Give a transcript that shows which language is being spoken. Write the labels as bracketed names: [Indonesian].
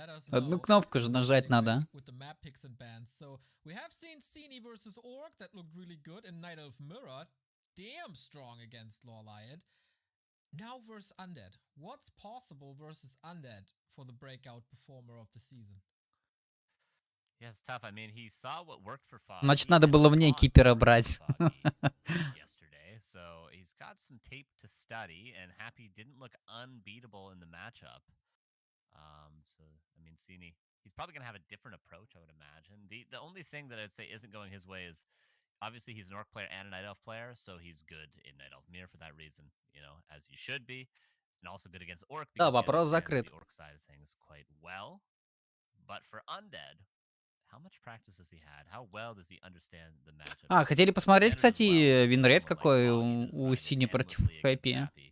[Russian] Одну кнопку же нажать надо. [English] So we have seen Sini versus Orc that looked really good, and Night Elf Mirror, damn strong against LawLiet. Now versus Undead. What's possible versus Undead for the breakout performer of the season? Yeah, it's tough. I mean, he saw what worked for Foggy. [Russian] Значит, надо было мне кипера брать. [English] Yesterday, so he's got some tape to study, and Happy didn't look unbeatable in the matchup. So I mean, Sini, he's probably gonna have a different approach, I would imagine. The only thing that I'd say isn't going his way is obviously he's an Orc player and a Night Elf player, so he's good in Night Elf Mirror for that reason, as you should be, and also good against Orc because he understands the Orc side of things quite well. But for Undead, how much practice has he had? How well does he understand the matchup? [Russian] Хотели посмотреть, кстати, винрейт какой у Сини против Хэппи.